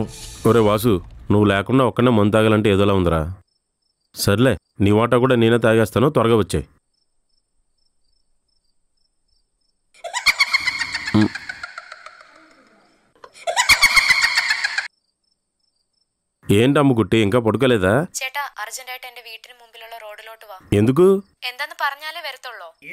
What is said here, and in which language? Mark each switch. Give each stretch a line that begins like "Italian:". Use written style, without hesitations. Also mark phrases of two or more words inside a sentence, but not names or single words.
Telugu: ఒరే వాసు, నువ్వు లేకుండా ఒక్కనే మందు తాగాలంటే ఏదోలా ఉందిరా. సర్లే, నీ వాటా కూడా నేనే తాగేస్తాను, త్వరగా వచ్చాయి. ఏంటి అమ్ముకుట్టి, ఇంకా పడుకోలేదా?
Malayalam: ചേട്ടാ അർജന്റായിട്ട് എന്റെ വീട്ടിന് മുമ്പിലുള്ള റോഡിലോട്ട് വാ.
Telugu: ఎందుకు?
Malayalam: എന്താന്ന് പറഞ്ഞാലേ വരത്തുള്ളൂ.